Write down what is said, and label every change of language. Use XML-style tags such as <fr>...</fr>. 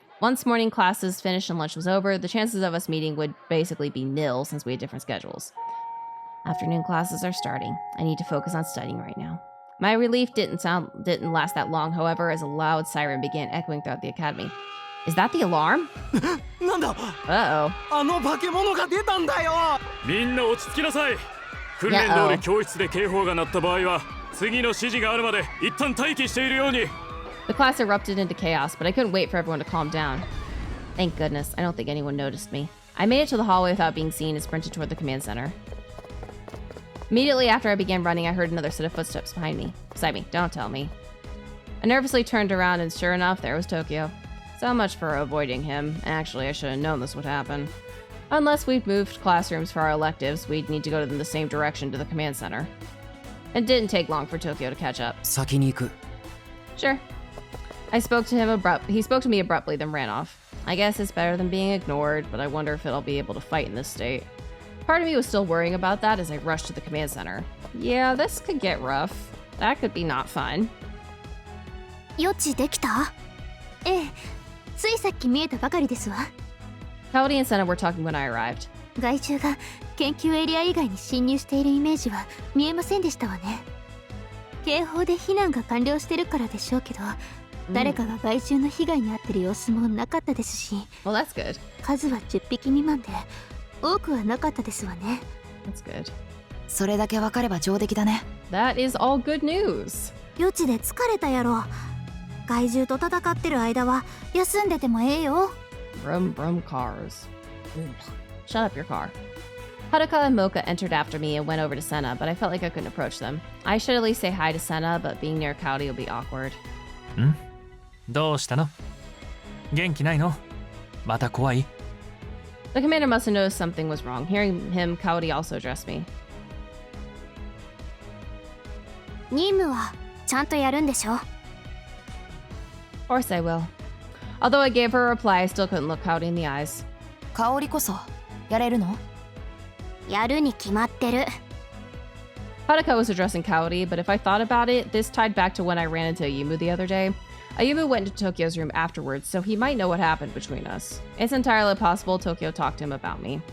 <en>Once morning classes finished and lunch was over, the chances of us meeting would basically be nil since we had different schedules. Afternoon classes are starting. I need to focus on studying right now. My relief didn't last that long, however, as a loud siren began echoing throughout the academy. Is that the alarm? Uh-oh.</en> <ja>みんな落ち着きなさい。訓練通り教室で警報が鳴った場合は、次の指示があるまで一旦待機しているように。</ja> <en>The class erupted into chaos, but I couldn't wait for everyone to calm down. Thank goodness, I don't think anyone noticed me. I made it to the hallway without being seen and sprinted toward the command center. Immediately after I began running, I heard another set of footsteps beside me. Don't tell me. I nervously turned around, and sure enough, there was Tokio. So much for avoiding him. Actually, I should have known this would happen. Unless we'd moved classrooms for our electives, we'd need to go in the same direction to the command center. It didn't take long for Tokio to catch up.</en> <ja>先に行く。</ja> <en>Sure. He spoke to me abruptly, then ran off. I guess it's better than being ignored, but I wonder if I'll be able to fight in this state. Part of me was still worrying about that as I rushed to the command center. Yeah, this could get rough. That could be not fun.</en> <ja>予知できた？ええ、ついさっき見えたばかりですわ。</ja> <en>Kaori and Senna were talking when I arrived.</en> <ja>害虫が研究エリア以外に侵入しているイメージは見えませんでしたわね。警報で避難が完了してるからでしょうけど、誰かが害虫の被害に遭ってる様子もなかったですし、</ja> <en>Well, that's good.</en> <ja>数は10匹未満で多くはなかったですわね。</ja> <en>That's good.</en> <ja>それだけ分かれば上出来だね。</ja> <en>That is all good news.</en> <ja>予知で疲れたやろ。害獣と戦ってる間は休んでてもええよ。</ja> <en>Brum brum cars. Shut up your car. Haruka and Mocha entered after me and went over to Senna, but I felt like I couldn't approach them. I should at least say hi to Senna, but being near Kaori will be awkward.</en> <ja>ん？どうしたの？元気ないの？また怖い？</ja> <en>The commander must have noticed something was wrong. Hearing him, Kaori also addressed me.</en> <ja>任務はちゃんとやるんでしょ？</ja> <en>Of course I will. Although I gave her a reply, I still couldn't look Kaori in the eyes.</en> <ja>香りこそやれるの？やるに決まってる。</ja> <en>Haruka was addressing Kaori, but if I thought about it, this tied back to when I ran into Ayumu the other day. Ayumu went into Tokyo's room afterwards, so he might know what happened between us. It's entirely possible Tokyo talked to him about me.</en>